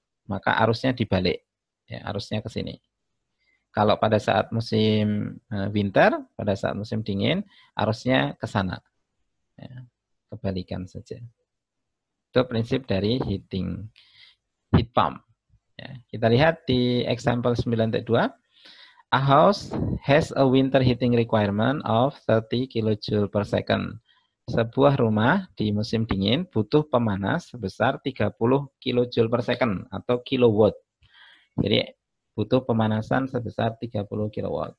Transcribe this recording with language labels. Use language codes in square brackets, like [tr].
[id] Maka arusnya dibalik, ya, arusnya ke sini. Kalau pada saat musim winter, pada saat musim dingin, arusnya ke sana. Ya, kebalikan saja. Itu prinsip dari heat pump. Ya, kita lihat di example 9.2. [en] A house has a winter heating requirement of 30 kJ per second. [id] sebuah rumah di musim dingin butuh pemanas sebesar 30 kJ per second atau kilowatt. Jadi butuh pemanasan sebesar 30 kW.